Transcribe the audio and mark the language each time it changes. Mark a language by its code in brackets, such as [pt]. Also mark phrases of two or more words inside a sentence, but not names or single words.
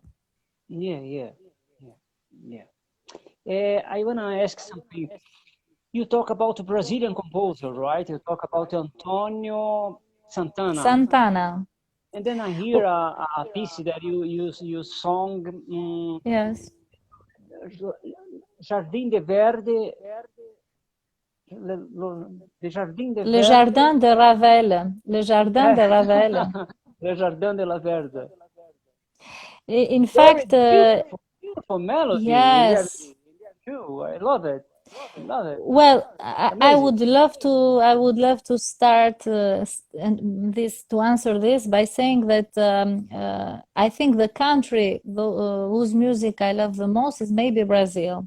[en] Yeah. I want to ask something. You talk about a Brazilian composer, right? You talk about Antonio Santana. Santana. And then I hear a piece that you song. Yes. Jardim de Verde. Le Jardin de Le Verde. Jardin de Ravel. Le Jardin de Ravel. Le Jardin de la Verde. In fact, beautiful melody. yes. I love it. Well, I would love to start to answer this by saying that I think the country whose music I love the most is maybe Brazil.